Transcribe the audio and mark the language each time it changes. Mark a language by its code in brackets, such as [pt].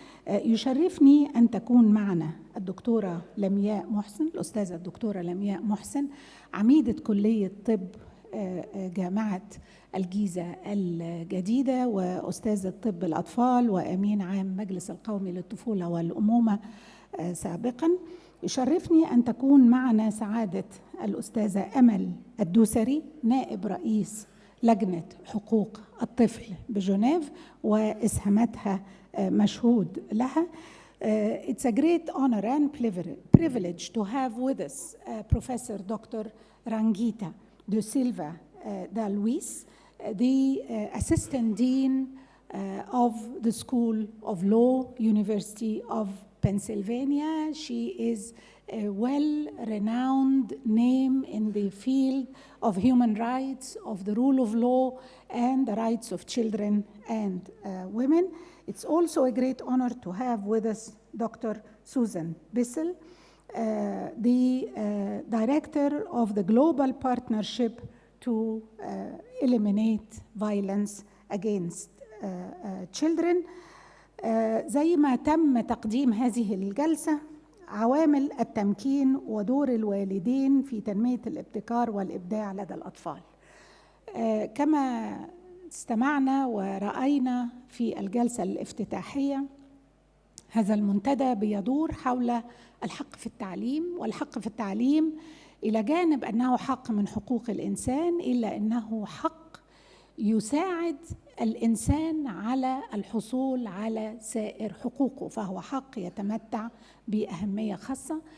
[ar] يشرفني أن تكون معنا الدكتورة لمياء محسن، الأستاذة الدكتورة لمياء محسن، عميدة كلية طب جامعة الجيزة الجديدة، وأستاذة طب الأطفال، وأمين عام مجلس القومي للطفولة والأمومة سابقا. يشرفني أن تكون معنا سعادة الأستاذة أمل الدوسري، نائب رئيس لجنة حقوق الطفل بجنيف، وإسهاماتها مشهود لها. [en] It's a great honor and privilege to have with us Professor Dr. Rangita de Silva da Luis, the Assistant Dean of the School of Law, University of Pennsylvania. She is a well-renowned name in the field of human rights, of the rule of law, and the rights of children and women. It's also a great honor to have with us Dr. Susan Bissell, the Director of the Global Partnership to Eliminate Violence Against Children. [ar] زي ما تم تقديم هذه الجلسة، عوامل التمكين ودور الوالدين في تنمية الابتكار والابداع لدى الأطفال. كما استمعنا ورأينا في الجلسة الافتتاحية، هذا المنتدى بيدور حول الحق في التعليم، والحق في التعليم إلى جانب أنه حق من حقوق الإنسان، إلا أنه حق يساعد الإنسان على الحصول على سائر حقوقه، فهو حق يتمتع بأهمية خاصة.